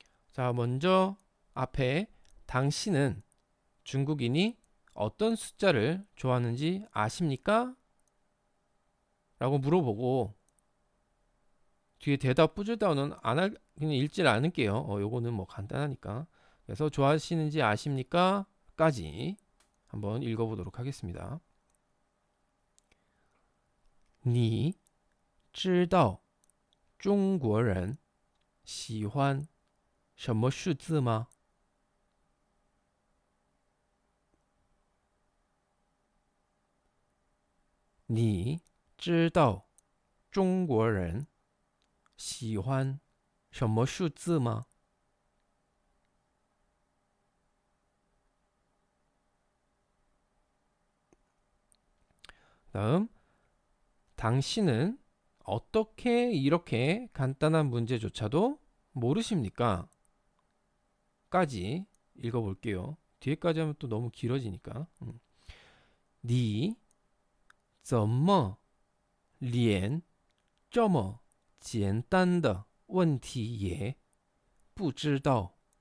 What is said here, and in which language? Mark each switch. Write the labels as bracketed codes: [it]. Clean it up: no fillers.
[ko] 자, 먼저 앞에 당신은 중국인이 어떤 숫자를 좋아하는지 아십니까? 라고 물어보고 뒤에 대답 뿌듯다운은 그냥 읽질 않을게요. 요거는 뭐 간단하니까. 그래서 좋아하시는지 아십니까? 까지 한번 읽어보도록 하겠습니다. [zh] 你知道中国人喜欢什么数字吗？你知道中国人喜欢什么数字吗？ [ko] 다음, 당신은 어떻게 이렇게 간단한 문제조차도 모르십니까? 까지 읽어볼게요. 뒤에까지 하면 또 너무 길어지니까. [zh] 你怎么连这么简单的问题也不知道？